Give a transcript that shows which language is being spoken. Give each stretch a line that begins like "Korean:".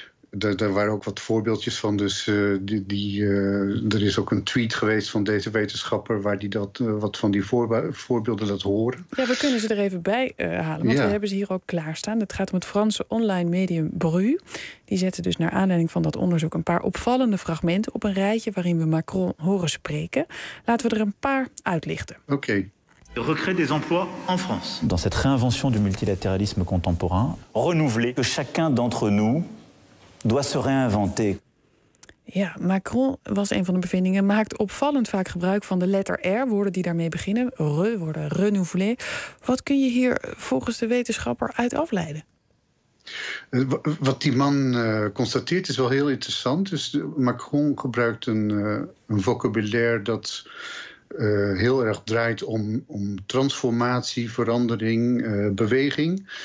Dutch: Daar waren ook wat voorbeeldjes van. Dus er is ook een tweet geweest van deze wetenschapper waar die dat wat van die voorbeelden laat horen. Ja, we kunnen ze er even bij halen, want ja, we hebben ze hier ook klaarstaan. Het gaat om het Franse online medium Bru. Die zette dus naar aanleiding van dat onderzoek een paar opvallende fragmenten op een rijtje waarin we Macron horen spreken. Laten we er een paar uitlichten. Oké.
French: Recréer des emplois en France. Dans cette réinvention du multilatéralisme contemporain, renouveler que chacun d'entre nous doit se réinventer.
Dutch: Ja, Macron was een van de bevindingen, maakt opvallend vaak gebruik van de letter R, woorden die daarmee beginnen, woorden renouveler. Wat kun je hier volgens de wetenschapper uit afleiden? Wat die man constateert is wel heel interessant. Dus Macron gebruikt een vocabulaire dat heel erg draait om transformatie, verandering, beweging.